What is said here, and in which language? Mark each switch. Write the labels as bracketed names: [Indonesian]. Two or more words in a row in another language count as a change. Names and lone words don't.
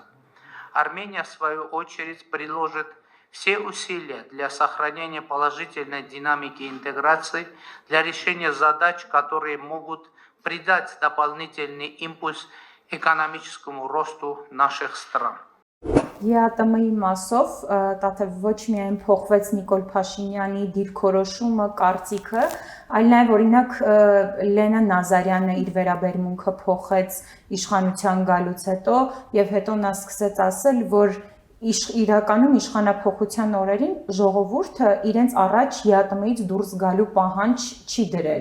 [Russian] Армения, в свою очередь, приложит все усилия для сохранения положительной динамики интеграции, для решения задач, которые могут придать дополнительный импульс экономическому росту наших стран. [Armenian] ՀԱՏՄ-ի մասով Տաթև ոչ միայն փոխվեց Նիկոլ Փաշինյանի դիրքորոշումը, կարծիքը, այլ նաև օրինակ Լենա Նազարյանը իր վերաբերմունքը փոխեց իշխանության գալուց հետո եւ հետո նա սկսեց ասել, որ իրականում իշխանափոխության օրերին ժողովուրդը իրենց առաջ ՀԱՏՄ-ից դուրս գալու պահանջ չի դրել։